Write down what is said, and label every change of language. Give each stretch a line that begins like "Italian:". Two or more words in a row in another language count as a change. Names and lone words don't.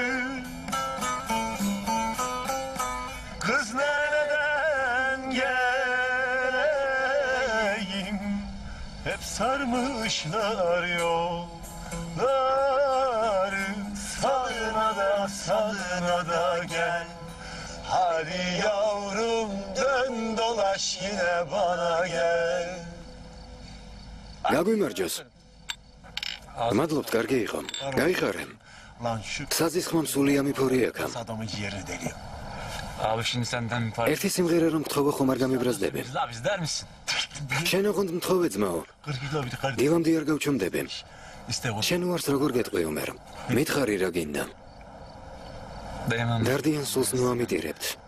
Turkish: Kız nereden geleyim, hep sarmışlar yolları. Sağına da gel. Hadi yavrum dön dolaş yine bana gel.
Georgian: გაგვიმარჯოს. მადლობთ, კარგი იყო. გაიხარე. საზის ხმამ სული ამიფორი აქა.
Turkish: Adamın yerini deliyor. Abi şimdi senden bir parça
Georgian: ერთი სიმღერა რომ გთხოვო ხომ არ გამიბრაზდები.
Turkish: izler misin?
Georgian: შენ ოღონდ მთხოვე ძმაო. დილამდე არ გავჩუმდები. შენ უარს როგორ გეტყვი უმერ. მითხარი რა გინდა.
Turkish: Dayanam.
Georgian: დარდიან სულს მოამიტირებთ.